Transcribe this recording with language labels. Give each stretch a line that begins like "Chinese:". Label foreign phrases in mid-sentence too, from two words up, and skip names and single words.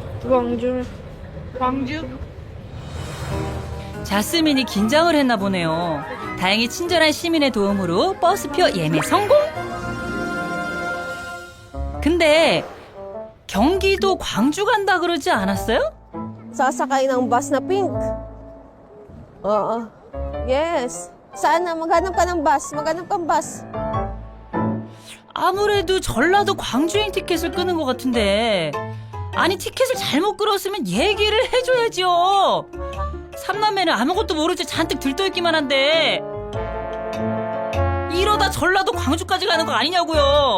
Korean: 광주. 자스민이 긴장을 했나 보네요. 다행히 친절한 시민의 도움으로 버스표 예매 성공. 근데 경기도 광주 간다 그러지 않았어요?
Filipino: Sasakay ng bus na pink. Oo. Yes. Saan na? Maghanap ka ng bus. Maghanap kang bus.
Korean: 아무래도 전라도 광주행 티켓을 끊은 것 같은데. 아니, 티켓을 잘못 끌었으면 얘기를 해줘야지요. 삼남매는 아무것도 모르지 잔뜩 들떠있기만 한데 이러다 전라도 광주까지 가는 거 아니냐고요.